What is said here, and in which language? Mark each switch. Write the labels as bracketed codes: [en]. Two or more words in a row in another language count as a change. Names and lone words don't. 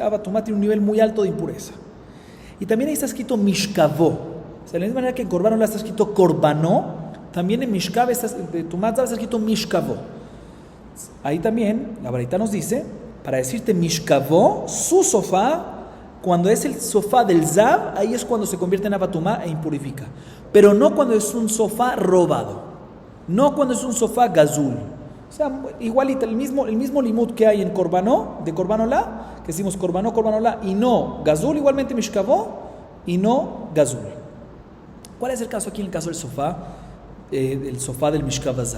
[es] Abatumá tiene un nivel muy alto de impureza. Y también ahí está escrito Mishkavó. O sea, de la misma manera que en [he] קרבן עולה [es] está escrito Korbanó, también en Mishkav, de [he] טומאת זב [es] está escrito Mishkavó. Ahí también la baraita nos dice, para decirte Mishkavó, su sofá, cuando es el sofá del Zav, ahí es cuando se convierte en Abatumá e impurifica. Pero no cuando es un sofá robado, no cuando es un sofá gazul. O sea, igualito, el mismo limud que hay en Korbanó, de [he] קרבן עולה, [es] que decimos [he] קרבנו, קרבן עולה, [es] y no gazul, igualmente Mishkavó, y no gazul. ¿Cuál es el caso aquí en el caso del sofá del [he] משכב זב?